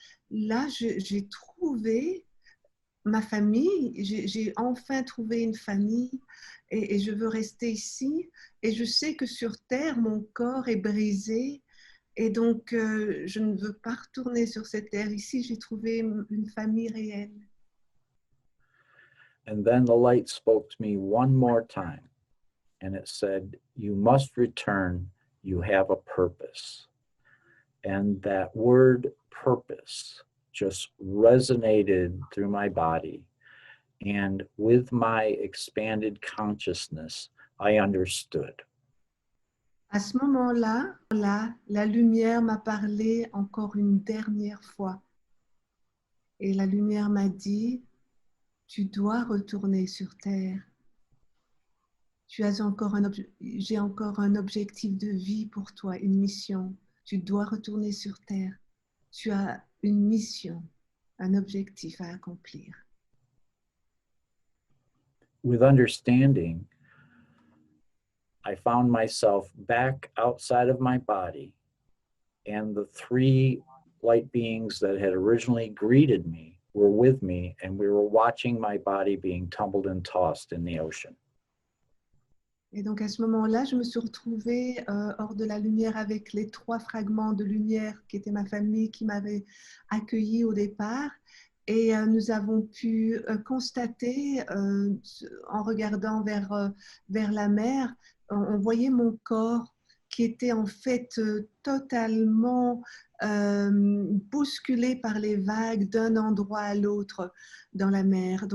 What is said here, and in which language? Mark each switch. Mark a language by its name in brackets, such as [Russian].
[French] Là, j'ai trouvé ma famille, j'ai enfin trouvé une famille, et je veux rester ici. Et je sais que sur Terre, mon corps est brisé, et donc je ne veux pas retourner sur cette terre. Ici, j'ai trouvé une famille réelle. [English] And then the light spoke to me one more time, and it said, "You must return, you have a purpose." And that word purpose just resonated through my body. And with my expanded consciousness, I understood. [French] À ce moment-là, la lumière m'a parlé encore une dernière fois. Et la lumière m'a dit, tu dois retourner sur Terre. J'ai encore un objectif de vie pour toi, une mission. Tu dois retourner sur Terre. Tu as une mission, un objectif à accomplir. [English] With understanding, I found myself back outside of my body, and the three light beings that had originally greeted me were with me, and we were watching my body being tumbled and tossed in the ocean. [French] Et donc à ce moment-là, je me suis retrouvée hors de la lumière avec les 3 fragments de lumière qui étaient ma famille, qui m'avaient accueillie au départ. Et nous avons pu constater, en regardant vers la mer, on voyait mon corps qui était en fait totalement bousculé par les vagues d'un endroit à l'autre dans la mer.